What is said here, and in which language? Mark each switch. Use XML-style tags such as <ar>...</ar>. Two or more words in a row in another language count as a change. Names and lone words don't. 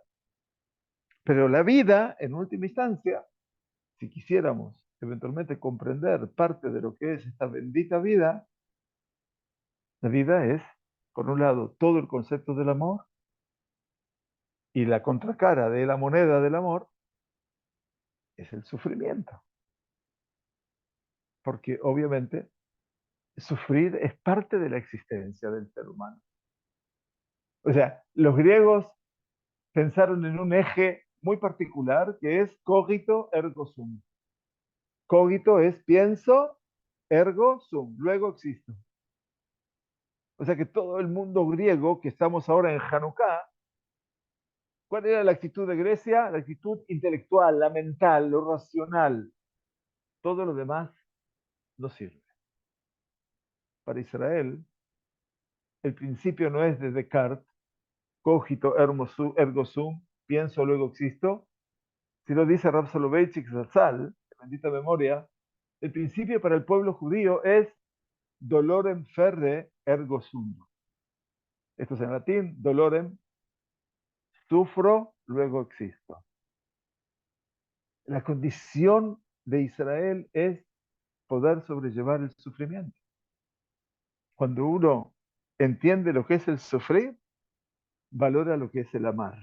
<es>Pero la vida, en última instancia, si quisiéramos eventualmente comprender parte de lo que es esta bendita vida, la vida es, por un lado, todo el concepto del amor y la contracara de la moneda del amor es el sufrimiento. Porque obviamente sufrir es parte de la existencia del ser humano. O sea, los griegos pensaron en un eje muy particular que es</es> <la>cogito ergo sum.</la> <es>Cogito es pienso,</es> <la>ergo sum,</la> <es>luego existo. O sea que todo el mundo griego que estamos ahora en Hanukkah, ¿cuál era la actitud de Grecia? La actitud intelectual, la mental, lo racional. Todo lo demás no sirve. Para Israel, el principio no es de Descartes,</es> <la>cogito ergo sum,</la> <es>pienso, luego existo, si lo dice Rav Soloveitchik Zatzal, de bendita memoria, el principio para el pueblo judío es</es> <la>dolorem ferre ergo sum.</la> <es>Esto es en latín, dolorem, sufro, luego existo. La condición de Israel es poder sobrellevar el sufrimiento. Cuando uno entiende lo que es el sufrir, valora lo que es el amar.</es>